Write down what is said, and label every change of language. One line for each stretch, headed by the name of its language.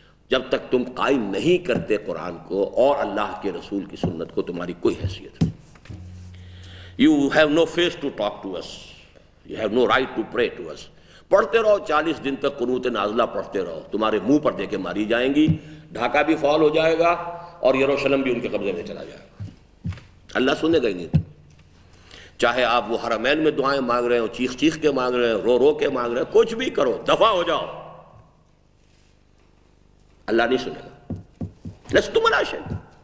Urdu: جب تک تم قائم نہیں کرتے قرآن کو اور اللہ کے رسول کی سنت کو، تمہاری کوئی حیثیت نہیں.
English: You have no face to talk to us. You have no right to pray to us.
Urdu: پڑھتے رہو 40 دن تک قنوت نازلہ پڑھتے رہو، تمہارے منہ پر دے کے ماری جائیں گی، ڈھاکہ بھی فعال ہو جائے گا اور یروشلم بھی ان کے قبضے میں چلا جائے گا. اللہ سنے گا ہی نہیں. چاہے آپ وہ حرمین میں دعائیں مانگ رہے ہو، چیخ چیخ کے مانگ رہے ہیں، رو رو کے مانگ رہے ہیں، کچھ بھی کرو، دفع ہو جاؤ، اللہ نہیں سنے گا.
Arabic: لستم علی شیء.